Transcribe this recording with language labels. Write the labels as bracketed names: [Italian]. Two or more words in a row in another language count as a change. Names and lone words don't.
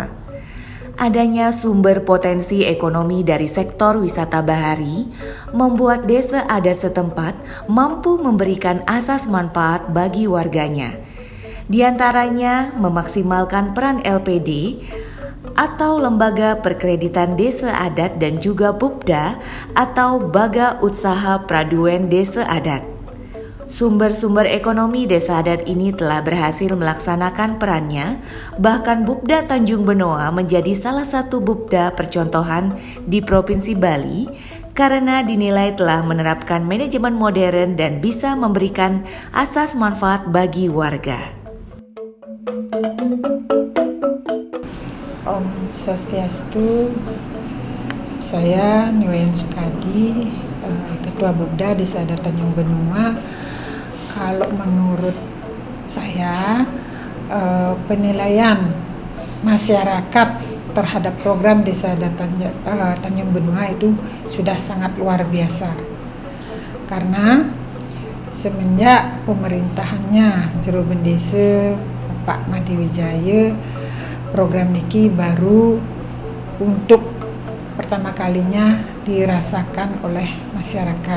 [Indonesian] Adanya sumber potensi ekonomi dari sektor wisata bahari membuat desa adat setempat mampu memberikan asas manfaat bagi warganya. Di antaranya memaksimalkan peran LPD atau Lembaga Perkreditan Desa Adat dan juga BUPDA atau Baga Utsaha Praduen Desa Adat. Sumber-sumber ekonomi desa adat ini telah berhasil melaksanakan perannya, bahkan BUPDA Tanjung Benoa menjadi salah satu BUPDA percontohan di Provinsi Bali karena dinilai telah menerapkan manajemen modern dan bisa memberikan asas manfaat bagi warga. [Balinese] Om Swastiastu, [Indonesian] saya Niwayan Sukadi, Ketua BUPDA Desa Adat Tanjung Benoa. Kalau menurut saya, penilaian masyarakat terhadap program Desa Adat Tanjung Benoa itu sudah sangat luar biasa. Karena semenjak pemerintahannya Jero Bendese Pak Madi Wijaya, program niki baru untuk pertama kalinya dirasakan oleh masyarakat.